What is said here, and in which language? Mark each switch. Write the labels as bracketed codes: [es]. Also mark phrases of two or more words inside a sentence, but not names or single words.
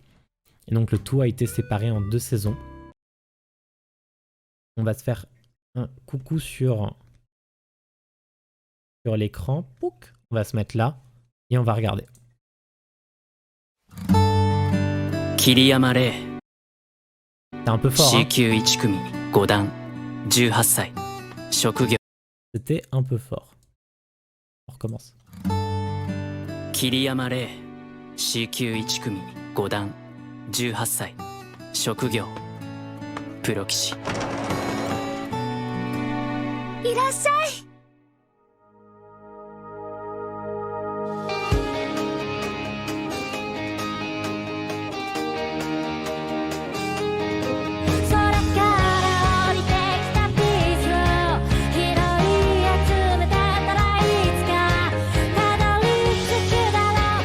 [fr] Et donc le tout a été séparé en 2 saisons. On va se faire un coucou sur l'écran. On va se mettre là et on va regarder. Kiriyama Rei, C'est un peu fort, hein. [ja] C91 組5段18歳職業 [fr] C'était un peu fort. On recommence. [ja] 桐山玲 C91 組5段18歳職業プロ棋士いらっしゃい。空から降りてきたピースを拾い集めてたらいつかたどり着くだろう。